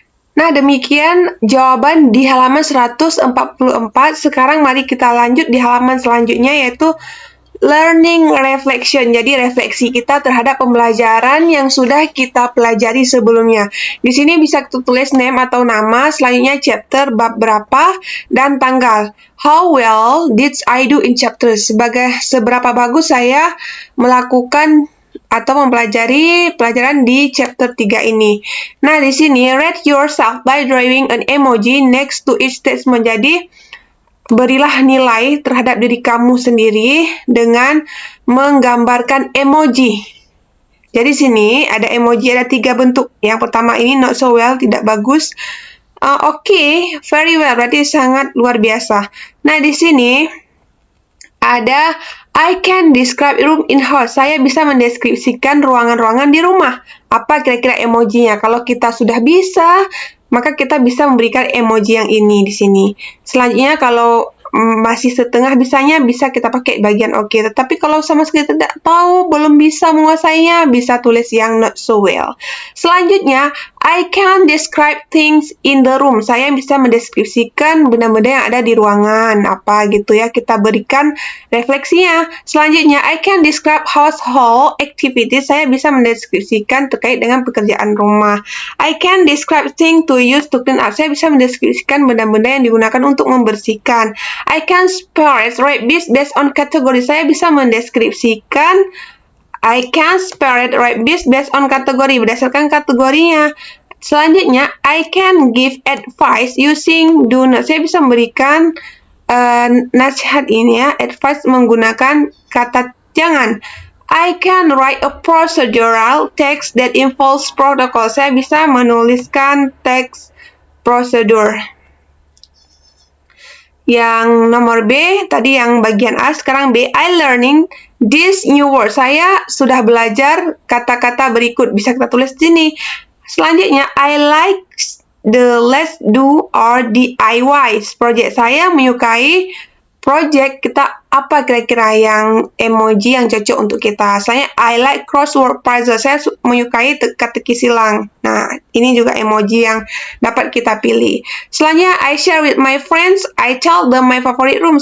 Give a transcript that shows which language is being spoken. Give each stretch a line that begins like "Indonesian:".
Indonesian: Nah, demikian jawaban di halaman 144. Sekarang mari kita lanjut di halaman selanjutnya yaitu
English: learning reflection,
Indonesian: jadi refleksi kita terhadap pembelajaran yang sudah kita pelajari sebelumnya. Di sini bisa kita tulis name atau nama, selanjutnya chapter, bab berapa, dan tanggal.
English: How well did I do in chapter?
Indonesian: Seberapa bagus saya melakukan atau mempelajari pelajaran di chapter 3 ini. Nah, di sini
English: rate yourself by drawing an emoji next to each statement.
Indonesian: Jadi berilah nilai terhadap diri kamu sendiri dengan menggambarkan emoji. Jadi sini ada emoji, ada 3 bentuk. Yang pertama ini
English: not so well,
Indonesian: tidak bagus. Oke,
English: very well,
Indonesian: berarti sangat luar biasa. Nah, di sini ada
English: I can describe room in house.
Indonesian: Saya bisa mendeskripsikan ruangan-ruangan di rumah. Apa kira-kira emojinya? Kalau kita sudah bisa, maka kita bisa memberikan emoji yang ini di sini. Selanjutnya kalau masih setengah bisanya, bisa kita pakai bagian oke. Tetapi kalau sama sekali tidak tahu, belum bisa menguasainya, bisa tulis yang
English: not so well. Selanjutnya, I can describe things in the room.
Indonesian: Saya bisa mendeskripsikan benda-benda yang ada di ruangan. Apa gitu ya, kita berikan refleksinya.
English: Selanjutnya, I can describe household activities.
Indonesian: Saya bisa mendeskripsikan terkait dengan pekerjaan rumah.
English: I can describe things to use to clean up.
Indonesian: Saya bisa mendeskripsikan benda-benda yang digunakan untuk membersihkan.
English: I can separate rabbits based on category.
Indonesian: Saya bisa mendeskripsikan
English: rabbits based on
Indonesian: kategori, berdasarkan kategorinya.
English: Selanjutnya, I can give advice using do not.
Indonesian: Saya bisa memberikan nasihat ini ya, advice menggunakan kata jangan.
English: I can write a procedural text that involves protocol.
Indonesian: Saya bisa menuliskan teks prosedur. Yang nomor B, tadi yang bagian A, sekarang B,
English: I learning this new word.
Indonesian: Saya sudah belajar kata-kata berikut. Bisa kita tulis di sini.
English: Selanjutnya, I like the let's do or DIY project.
Indonesian: Saya menyukai project kita, apa kira-kira yang emoji yang cocok untuk kita. Saya
English: I like crossword puzzle.
Indonesian: Saya menyukai teka-teki silang. Nah, ini juga emoji yang dapat kita pilih.
English: Selanjutnya, I share with my friends. I tell them my favorite room.